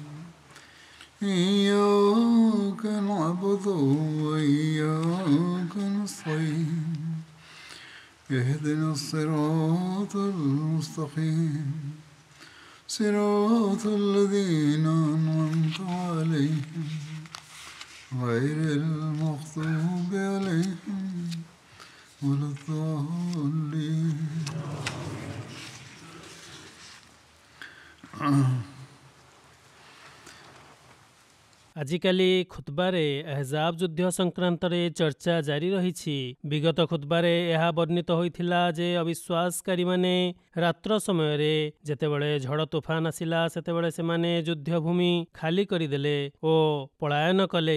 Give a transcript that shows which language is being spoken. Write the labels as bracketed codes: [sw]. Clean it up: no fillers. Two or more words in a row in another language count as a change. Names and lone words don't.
[ar] إياك نعبد وإياك نستعين اهدنا الصراط المستقيم صراط الذين أنعمت عليهم غير المغضوب عليهم ولا الضالين [or] ଆଜିକାଲି ଖୁତବାରେ ଆହଜାବ ଯୁଦ୍ଧ ସଂକ୍ରାନ୍ତରେ ଚର୍ଚ୍ଚା ଜାରି ରହିଛି। ବିଗତ ଖୁତବାରେ ଏହା ବର୍ଣ୍ଣିତ ହୋଇଥିଲା ଯେ ଅବିଶ୍ୱାସକାରୀମାନେ ରାତ୍ର ସମୟରେ ଯେତେବେଳେ ଝଡ଼ ତୁଫାନ ଆସିଲା ସେତେବେଳେ ସେମାନେ ଯୁଦ୍ଧଭୂମି ଖାଲି କରିଦେଲେ ଓ ପଳାୟନ କଲେ।